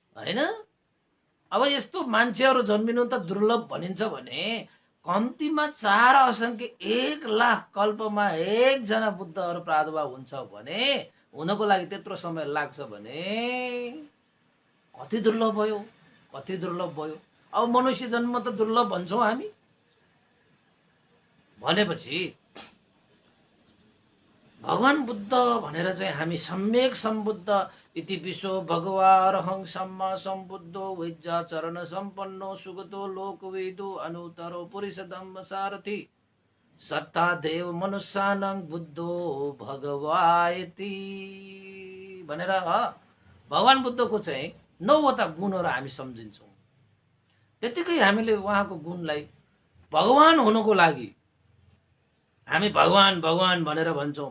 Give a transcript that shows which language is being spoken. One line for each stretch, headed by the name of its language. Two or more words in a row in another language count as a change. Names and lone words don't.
Nepali: अब यस्तो मान्छेहरू जन्मिनु त दुर्लभ भनिन्छ भने कम्तीमा 4 असंख्य 1 लाख कल्पमा एकजना बुद्धहरू प्रादुर्भाव हुन्छ भने हुनको लागि त्यत्रो समय लाग्छ भने कति दुर्लभ भयो, कति दुर्लभ भयो। अब मनुष्य जन्म त दुर्लभ भन्छौँ हामी। भनेपछि भगवान बुद्ध भनेर चाहिँ हामी सम्यक सम्बुद्ध
Pali: इति विश्व भगवारहं सम्मा सम्बुद्धो विद्या चरण सम्पन्नो सुगतो लोकवेदो अनुतरो पुरुष धम्म सारथि सत्ता देव मनुष्यानं बुद्धो भगवायति
Nepali: भनेर भगवान बुद्धको चाहिँ 9वटा गुणहरू हामी सम्झिन्छौँ। त्यतिकै हामीले उहाँको गुणलाई भगवान हुनुको लागि हामी भगवान भगवान भनेर भन्छौँ।